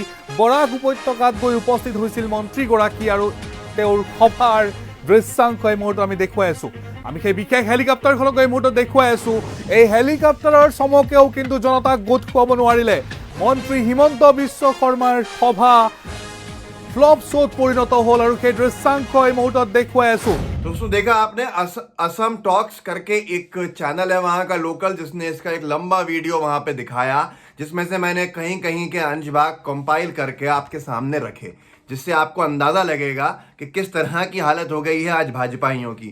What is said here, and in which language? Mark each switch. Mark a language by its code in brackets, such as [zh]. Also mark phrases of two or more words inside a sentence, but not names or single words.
[as] বৰাক উপত্যকাত গৈ উপস্থিত হৈছিল মন্ত্ৰীগৰাকী আৰু তেওঁৰ সভাৰ দৃশ্যাংশ এই মুহূৰ্তত আমি দেখুৱাই আছোঁ। আমি সেই বিশেষ হেলিকপ্টাৰখনক এই মুহূৰ্তত দেখুৱাই আছোঁ। এই হেলিকপ্টাৰৰ চমকেও কিন্তু জনতাক গোট খুৱাব নোৱাৰিলে। মন্ত্ৰী হিমন্ত বিশ্ব শৰ্মাৰ সভা ফ্লপ শ্বোত পৰিণত হ'ল আৰু কে দৃশ্যাংশ এই মুহূর্তত দেখুৱাই আছোঁ। [hi] दोस्तों, देखा आपने असम टॉक्स करके एक चैनल है वहां का लोकल, जिसने इसका एक लंबा वीडियो वहां पे दिखाया, जिसमें से मैंने कहीं कहीं के अंश भाग कंपाइल करके आपके सामने रखे, जिससे आपको अंदाजा लगेगा कि किस तरह की हालत हो गई है आज भाजपाइयों की।